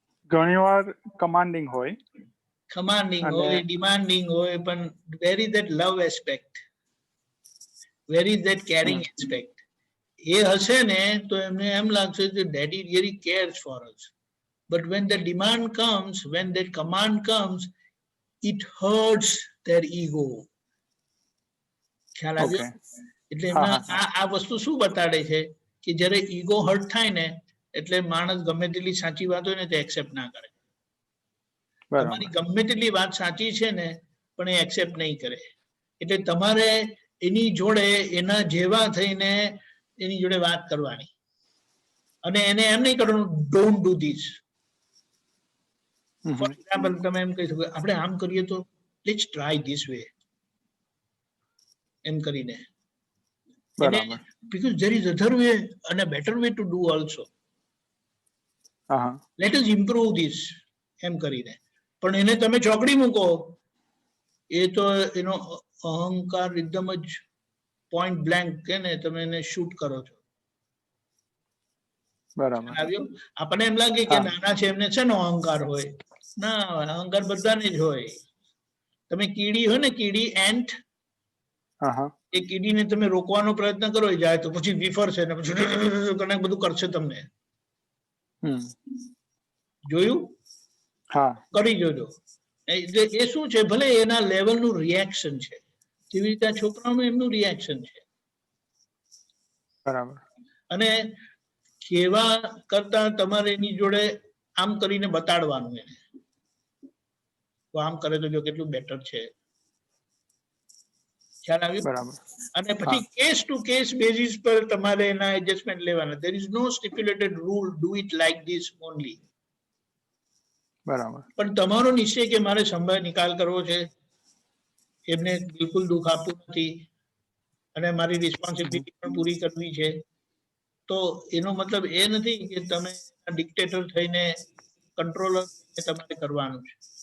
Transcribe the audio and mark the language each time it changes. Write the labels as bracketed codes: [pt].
[gu] ઘણીવાર કમાન્ડિંગ હોય. કમાન્ડિંગ હોય, ડિમાન્ડિંગ હોય, પણ [en] Where is that love aspect, where is that caring aspect? [gu] એ હશે ને તો એમને એમ લાગશે કે [en] Daddy really cares for us. But when the demand comes, when that command comes, it hurts their ego. [gu] ખ્યાલ આવ્યો? એટલે એમના આ વસ્તુ શું બતાડે છે કે જ્યારે ઈગો હર્ટ થાય ને એટલે માણસ ગમે તેટલી સાચી વાત હોય ને તે એક્સેપ્ટ ના કરે. તમારી ગમે તેટલી વાત સાચી છે ને પણ એ એક્સેપ્ટ નહીં કરે. એટલે તમારે એની જોડે એના જેવા થઈને એની જોડે વાત કરવાની, અને એને એમ નહીં કરવાનું [en] Don't do this. For example [gu] તમે એમ કહી શકો આપણે આમ કરીએ તો [en] let's try this way, [gu] એમ કરીને. [en] Because there is other way and a better way to do also. Let us improve this, [gu] એમ કરીને. પણ એને તમે ચોકડી મૂકો એ તો એનો અહંકાર એકદમ જ પોઈન્ટ બ્લેન્ક કે ને તમે એને શૂટ કરો છો. બરાબર. આવ્યો? આપણને એમ લાગે કે હા. નાના છે એમને છે ને અહંકાર હોય. ના, અહંકાર બધાને જ હોય. તમે કીડી હોય ને, કીડી એન્ટ, હા હા એ કીડીને તમે રોકવાનો પ્રયત્ન કરો એ જાય તો પછી વિફરશે ને પછી બધું કરશે તમને. જોયું? હા કરી જોજો. એ શું છે, ભલે એના લેવલનું રિએક્શન છે, જેવી રીતે આ છોકરાઓનું એમનું રિએક્શન છે. બરાબર. અને કેવા કરતા તમારે એની જોડે આમ કરીને બતાડવાનું એને, તો આમ કરે તો જો કેટલું બેટર છે. ખ્યાલ આવ્યો? બરાબર. અને પછી કેસ ટુ કેસ બેઝિસ પર તમારે એના એડજસ્ટમેન્ટ લેવાના. [en] there is no stipulated rule, do it like this only. [gu] બરાબર. પણ તમારો નિશ્ચય કે મારે સંભાળ નિકાલ કરવો છે, એમને બિલકુલ દુઃખ આપવું નથી અને મારી રિસ્પોન્સિબિલિટી પણ પૂરી કરવી છે, તો એનો મતલબ એ નથી કે તમે ડિક્ટેટર થઈને કંટ્રોલર તમારે કરવાનું છે.